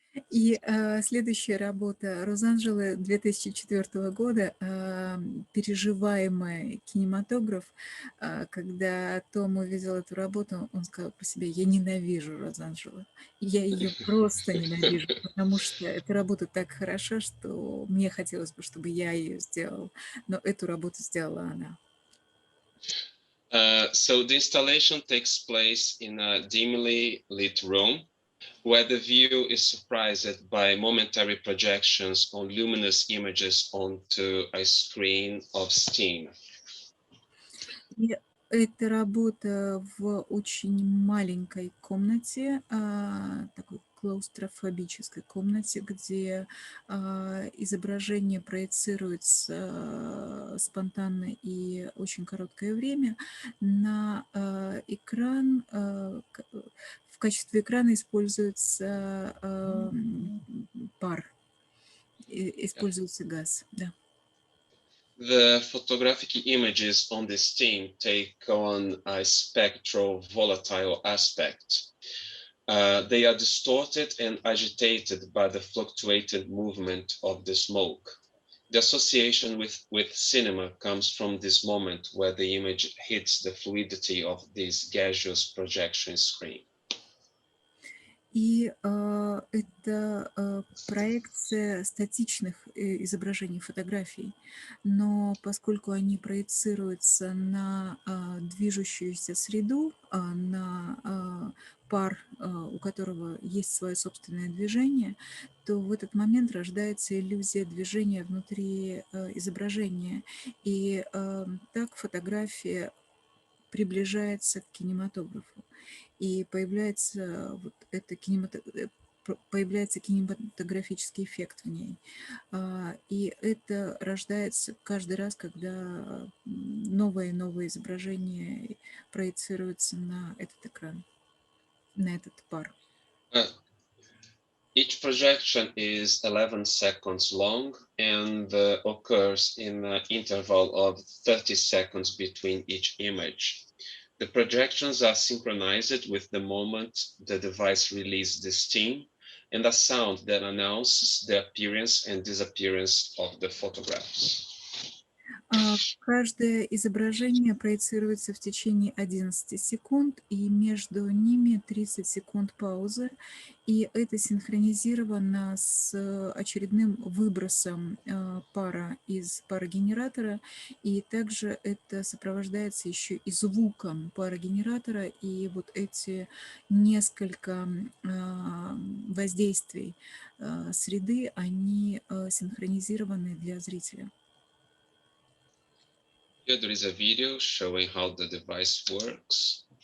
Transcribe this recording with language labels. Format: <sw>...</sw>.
<ru>И следующая работа Розанжеле 2004 года, переживаемый кинематограф. Когда Том увидел эту работу, он сказал по себе: я ненавижу Розанжеле. Я ее просто ненавижу, потому что эта работа так хороша, что мне хотелось бы, чтобы я ее сделал. Но эту работу сделала она.</ru> <en>So the installation takes place in a dimly lit room, where the view is surprised by momentary projections on luminous images onto a screen of steam.</en> <ru>И эта работа в очень маленькой комнате, такой клаустрофобической комнате, где изображение проецируется спонтанно и очень короткое время на экран. В качестве экрана используется пар, используется газ, да.</ru> <en>The photographic images on the steam take on a spectral, volatile aspect. They are distorted and agitated by the fluctuated movement of the smoke. The association with cinema comes from this moment where the image hits the fluidity of this gaseous projection screen.</en> <ru>И это проекция статичных изображений фотографий, но поскольку они проецируются на движущуюся среду, на пар, у которого есть свое собственное движение, то в этот момент рождается иллюзия движения внутри изображения. И так фотография приближается к кинематографу. И появляется вот это появляется кинематографический эффект в ней. И это рождается каждый раз, когда новые и новые изображения проецируются на этот экран, на этот пар.</ru> <en>Each projection is 11 seconds long and occurs in an interval of 30 seconds between each image. The projections are synchronized with the moment the device releases the steam and a sound that announces the appearance and disappearance of the photographs.</en> <ru>Каждое изображение проецируется в течение 11 секунд, и между ними 30 секунд паузы, и это синхронизировано с очередным выбросом пара из парогенератора, и также это сопровождается еще и звуком парогенератора, и вот эти несколько воздействий среды, они синхронизированы для зрителя.</ru> <en>Here there is a video showing how the device works.</en>